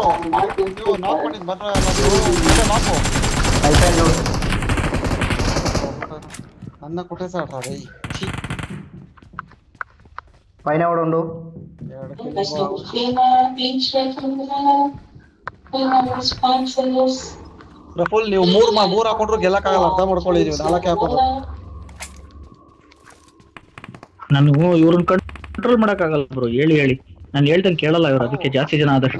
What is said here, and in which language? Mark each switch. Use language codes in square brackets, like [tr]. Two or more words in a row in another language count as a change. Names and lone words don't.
[kn] ನೀವು ನಾಕ್ ಮಾಡಿದ್ ಬಂದ್ರೆ ನಾಕು [te] అయిపోయింది అన్న కొట్టేసాడు రా రేయ్ ఛీ పైన కూడా ఉండు [kn] ಫುಲ್ ನೀವು ಮೂರ್ ಹಾಕೊಂಡ್ರು ಗೆಲ್ಲಕ್ಕಾಗಲ್ಲ ಅರ್ಥ ಮಾಡ್ಕೊಳ್ಳಿ ನೀವು ನಾಲ್ಕೆ ಹಾಕೋದು ನಾನು ಇವ್ರನ್ನ ಕಂಟ್ರೋಲ್ ಮಾಡಕ್ಕಾಗಲ್ಲ ಬ್ರೋ ಹೇಳಿ ಹೇಳಿ ನಾನು ಹೇಳ್ದಂಗೆ ಕೇಳಲ್ಲ ಇವ್ರು ಅದಕ್ಕೆ ಜಾಸ್ತಿ ಜನ ಆದಷ್ಟು